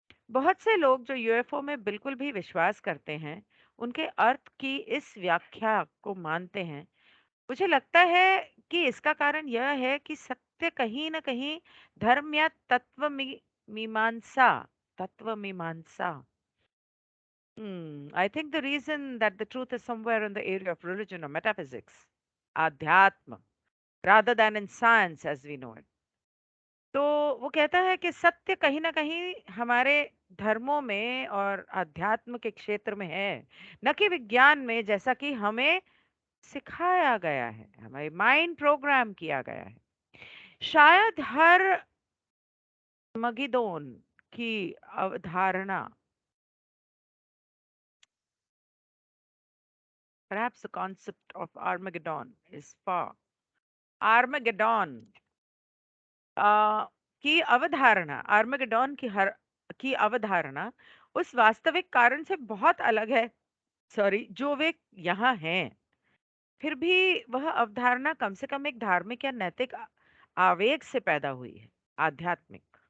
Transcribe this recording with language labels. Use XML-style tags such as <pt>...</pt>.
<hi>बहुत से लोग जो यूएफओ में बिल्कुल भी विश्वास करते हैं, उनके अर्थ की इस व्याख्या को मानते हैं। मुझे लगता है कि इसका कारण यह है कि सत्य कहीं न कहीं धर्म या मीमांसा, तत्व मीमांसा।</hi> <en>I think the reason that the truth is somewhere in the area of religion or metaphysics, adhyatma, rather than in science as we know it.</en> <hi>तो वो कहता है कि सत्य कहीं न कहीं हमारे धर्मों में और अध्यात्म के क्षेत्र में है, न कि विज्ञान में, जैसा कि हमें सिखाया गया है, हमारे माइंड प्रोग्राम किया गया है। शायद हर मगिदोन की अवधारणा,</hi> <en>perhaps the concept of Armageddon is far.</en> <hi>Armageddon की अवधारणा, आर्मेगेडॉन की अवधारणा उस वास्तविक कारण से बहुत अलग है, सॉरी, जो वे यहाँ हैं। फिर भी वह अवधारणा कम से कम एक धार्मिक या नैतिक आवेग से पैदा हुई है, आध्यात्मिक।</hi>